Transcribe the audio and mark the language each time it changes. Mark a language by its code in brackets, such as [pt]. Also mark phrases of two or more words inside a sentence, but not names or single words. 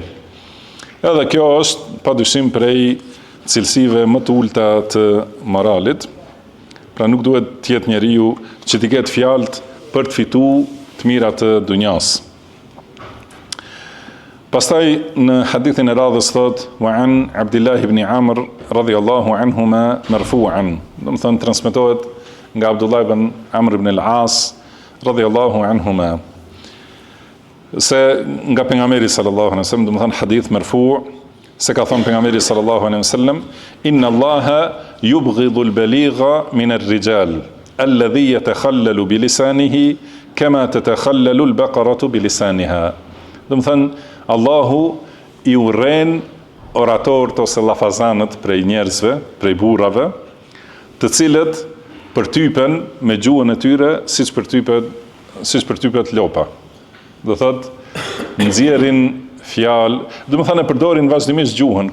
[sq] Edhe kjo është padyshim prej cilësive më të ulta të moralit, pra nuk duhet të jetë njeriu që t'i ketë fjalët për të fituar të mirat të dunjas. Pastaj në hadithin e radhës thot, [ar] وعن عبد الله بن عمرو رضي الله عنهما مرفوعا. [sq] Do të thonë, transmetohet nga Abdullah ibn Amr ibn al-As [ar] رضي الله عنهما, [sq] se nga pejgamberi [ar] صلى الله عليه وسلم, [sq] do të thonë [ar] حديث مرفوع', [sq] se ka thonë pejgamberi [ar] صلى الله عليه وسلم إن الله يبغض البليغ من الرجال الذي يتخلل بلسانه كما تتخلل البقرة بلسانها. [sq] Do të thonë, Allahu i urren oratorët ose llafazanët prej njerëzve, prej burrave, të cilët përtypen me gjuhën e tyre siç përtypet lopa. Do thotë, nxjerrin fjalë, do të thonë, përdorin vazhdimisht gjuhën.